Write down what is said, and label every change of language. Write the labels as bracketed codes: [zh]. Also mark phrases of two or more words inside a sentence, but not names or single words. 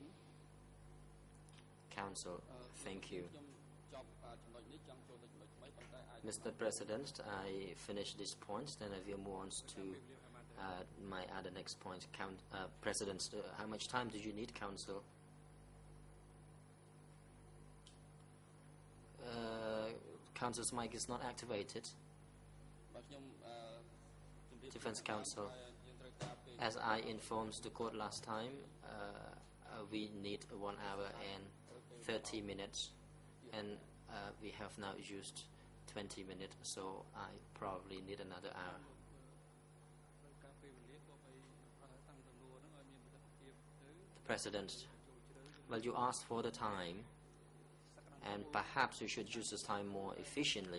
[en] Council, thank you. [km] ខ្ញុំចប់ចំណុចនេះចង់ចូលទៅចំណុចថ្មីប៉ុន្តែអាច [en] Mr. President, I finish this point, then I will move on to my other next point. President, how much time do you need, Council? Council's mic is not activated. [km] បាទខ្ញុំជំរាប [en] Defense Counsel, [km] យើងត្រូវការពេល [en] as I informed the court last time, we need 1 hour and 30 minutes, and we have now used 20 minutes, so I probably need another hour. The President, well, you asked for the time, and perhaps you should use this time more efficiently.